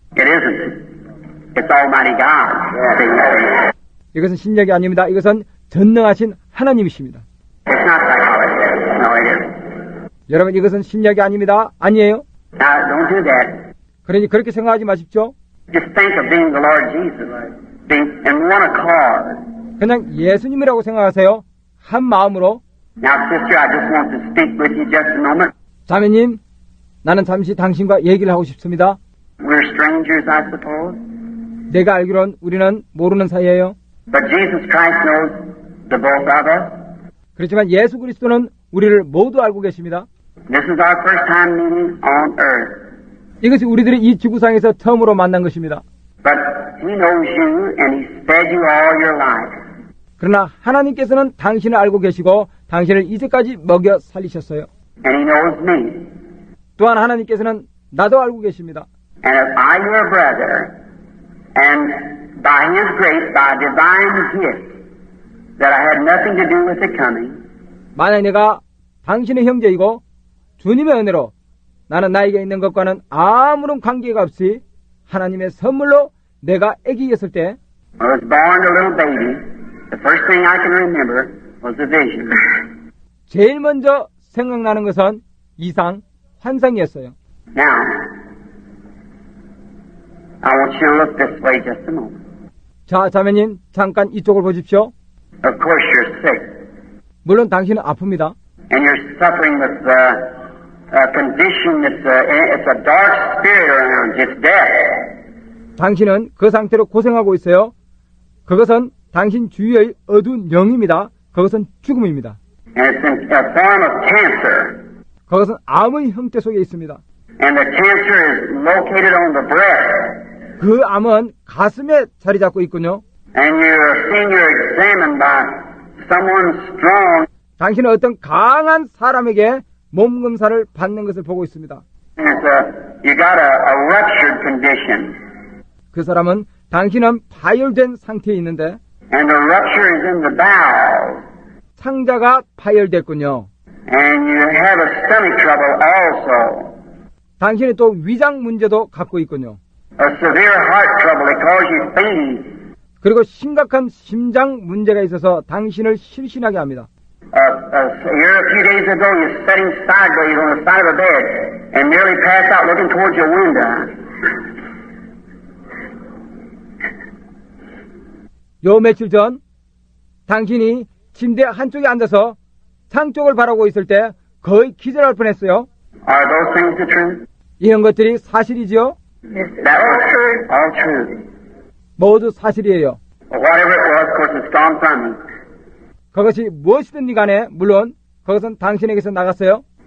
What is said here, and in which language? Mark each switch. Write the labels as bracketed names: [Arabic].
[English] It isn't. It's Almighty God. [Korean] 이것은 심리학이 아닙니다. 이것은 전능하신 하나님이십니다. [English] It's not psychology. No, it isn't. [Korean] 여러분, 이것은 심리학이 아닙니다. 아니에요. [English] Now, don't do that. [Korean] 그러니 그렇게 생각하지 마십시오. [English] Just think of being the Lord Jesus, being in one accord. [Korean] 그냥 예수님이라고 생각하세요. 한 마음으로. [English] Now, sister, I just want to speak with you just a moment. [Korean] 자매님, 나는 잠시 당신과 얘기를 하고 싶습니다. [English] We're strangers, I suppose. [Korean] 내가 알기론 우리는 모르는 사이예요. [English] But Jesus Christ knows the both of us. [Korean] 그렇지만 예수 그리스도는 우리를 모두 알고 계십니다. [English] This is our first time meeting on earth. [Korean] 이것이 우리들이 이 지구상에서 처음으로 만난 것입니다. [English] But He knows you and He's fed you all your life. [Korean] 그러나 하나님께서는 당신을 알고 계시고 당신을 이제까지 먹여 살리셨어요. [English] And He knows me. [Korean] 또한 하나님께서는 나도 알고 계십니다. [English] And if I, your brother, and by His grace, by divine gift, that I had nothing to do with the coming, [Korean] 만약 내가 당신의 형제이고 주님의 은혜로 나는 나에게 있는 것과는 아무런 관계가 없이 하나님의 선물로 내가 아기였을 때 [English] when I was born a little baby, the first thing I can remember was a vision. [Korean] 제일 먼저 생각나는 것은 이상, 환상이었어요. [English] Now, I want you to look this way just a moment. [Korean] 자, 자매님, 잠깐 이쪽을 보십시오. [English] Of course you're sick, [Korean] 물론 당신은 아픕니다. [English] and you're suffering with a condition it's a dark spirit around you. It's death. [Korean] 당신은 그 상태로 고생하고 있어요. 그것은 당신 주위의 어두운 영입니다. 그것은 죽음입니다. [English] And it's in a form of cancer. [Korean] 그것은 암의 형태 속에 있습니다. [English] And the cancer is located on the breast. [Korean] 그 암은 가슴에 자리 잡고 있군요. [English] And you're examined by someone strong. [Korean] 당신은 어떤 강한 사람에게 몸 검사를 받는 것을 보고 있습니다. [English] And you got a ruptured condition. [Korean] 그 사람은 당신은 파열된 상태에 있는데 [English] And the rupture is in the bowels. [Korean] 창자가 파열됐군요. [English] And you have a stomach trouble also. [Korean] 당신이 또 위장 문제도 갖고 있군요. [English] A severe heart trouble that causes you fainting. [Korean] 그리고 심각한 심장 문제가 있어서 당신을 실신하게 합니다. [English] Here a few days ago, you're sitting sideways on the side of a bed and nearly passed out looking towards your window. [Korean] 요 며칠 전 당신이 침대 한쪽에 앉아서 창 쪽을 바라보고 있을 때 거의 기절할 뻔했어요. [English] Are those things the truth? [Korean] 이런 것들이 사실이지요? [English] That was true. All true. [Korean] 모두 사실이에요. [English] But whatever it was, of course, it's gone from you. [Korean] 그것이 무엇이든지 간에 물론 그것은 당신에게서 나갔어요.